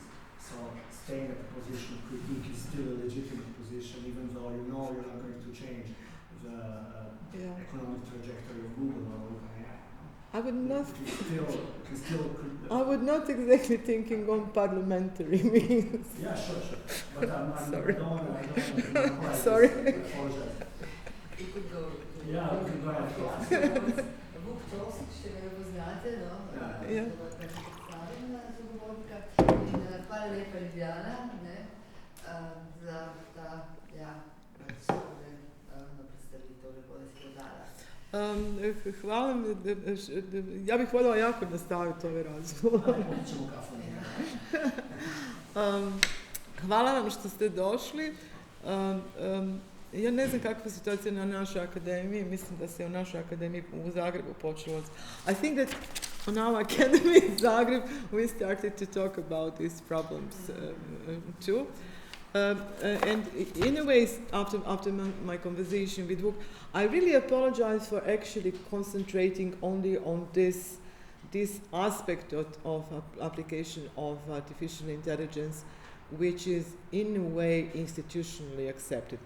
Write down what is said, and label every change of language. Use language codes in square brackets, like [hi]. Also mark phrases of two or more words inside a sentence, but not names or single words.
[en] So staying at the position of critique is still a legitimate position, even though you know you're not going to change the economic trajectory of Google or OpenAI. I would not. I would not exactly thinking on parliamentary means. Yeah, sure. But Sorry. I don't want to. Sorry. I apologize. You could go. Yeah, we can go ahead. [sl] Vuk Tosić, če ga poznate, no? Ja. Hvala lepa Ljiljana, ne, za ta, predstavitev, lepo da si podala. [hr] Hvala, ja bih voljela jako nastaviti ovaj razgovor. Hvala vam što ste došli. Ja ne znam kakva situacija na našoj akademiji, mislim da se u našoj akademiji u Zagrebu počelo. [en] I think that on our academy in Zagreb we started to talk about these problems too. And in a way, after my conversation with Vuk, I really apologize for actually concentrating only on this aspect of application of artificial intelligence, which is in a way institutionally accepted.